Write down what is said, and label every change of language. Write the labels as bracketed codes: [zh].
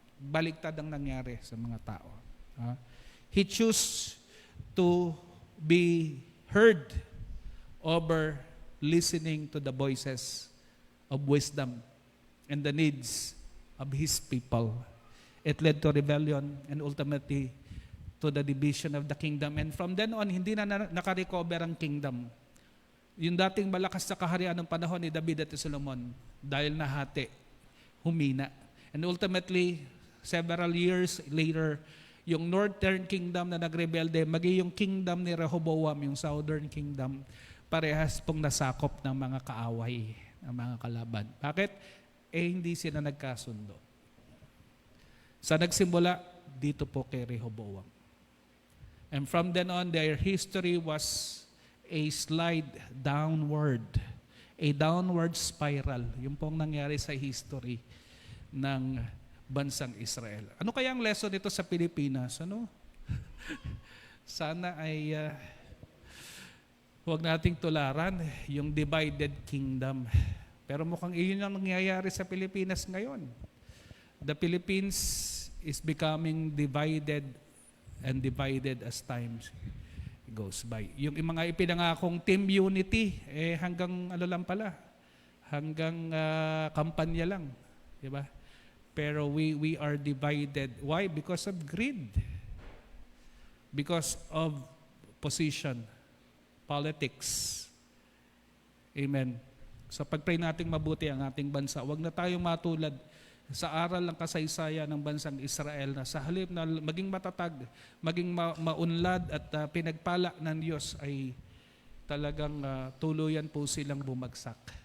[tl] Baliktad ang nangyari sa mga tao. [en] He chose to be heard over listening to the voices of wisdom and the needs of his people. It led to rebellion and ultimately to the division of the kingdom. And from then on, [tl] hindi na nakarecover ang kingdom. Yung dating malakas na kaharian ng panahon ni David at Solomon, dahil nahati, humina. [en] And ultimately, several years later, [tl] yung northern kingdom na nagrebelde, maging yung kingdom ni Rehoboam, yung southern kingdom, parehas pong nasakop ng mga kaaway, ng mga kalaban. Bakit? Hindi sila nagkasundo. Sa nagsimula, dito po kay Rehoboam. [en] And from then on, their history was a slide downward, a downward spiral. [tl] Yung pong nangyari sa history ng bansang Israel. Ano kaya ang lesson nito sa Pilipinas? Sana ay huwag nating tularan yung divided kingdom. Pero mukhang iyon ang nangyayari sa Pilipinas ngayon. [en] The Philippines is becoming divided and divided as time goes by. [tl] Yung mga ipinangakong team unity, hanggang lang pala, hanggang kampanya lang. Diba? [en] Pero we are divided. Why? Because of greed. Because of position, politics. Amen. [tl] So pag-pray nating mabuti ang ating bansa, huwag na tayong matulad sa aral ng kasaysayan ng bansang Israel na sa halip na maging matatag, maging maunlad at pinagpala ng Diyos ay talagang tuluyan po silang bumagsak.